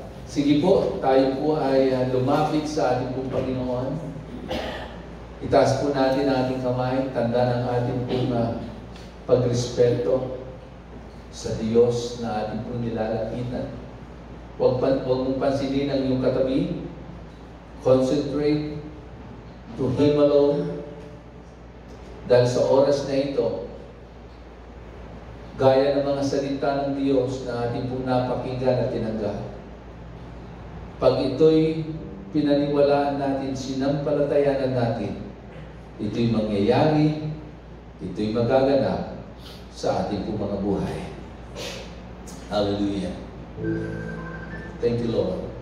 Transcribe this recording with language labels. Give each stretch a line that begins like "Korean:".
Filipino: Sige po, tayo po ay lumapit sa ating pong Panginoon. Itaas po natin ang ating kamay, tanda ng ating pong pagrespeto sa Diyos na ating pong nilalapitan. Huwag mong pansinin ang iyong katabi.
English: Concentrate to Him alone.
Filipino: Dahil sa oras na ito, gaya ng mga salita ng Diyos na ating pong napakinggan at tinanggap, pag ito'y pinaniwalaan natin, sinampalatayanan natin, ito'y mangyayari, ito'y magaganap sa ating pong mga buhay. Hallelujah.
English: Thank you, Lord.